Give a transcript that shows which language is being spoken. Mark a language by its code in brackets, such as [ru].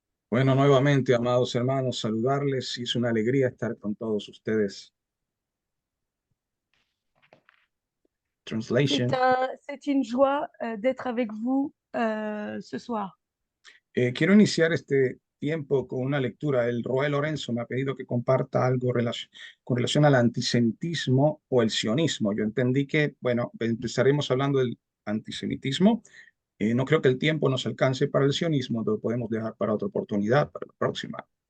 [es] Bueno, nuevamente, amados hermanos, saludarles y es una alegría estar con todos ustedes. [en] Translation. [fr] C'est une joie d'être avec vous ce soir. [es] Quiero iniciar este tiempo con una lectura. El Roel Lorenzo me ha pedido que comparta algo con relación al antisemitismo o el sionismo. Yo entendí que, bueno, empezaremos hablando del antisemitismo. No creo que el tiempo nos alcance para el sionismo, lo podemos dejar para otra oportunidad, para la próxima.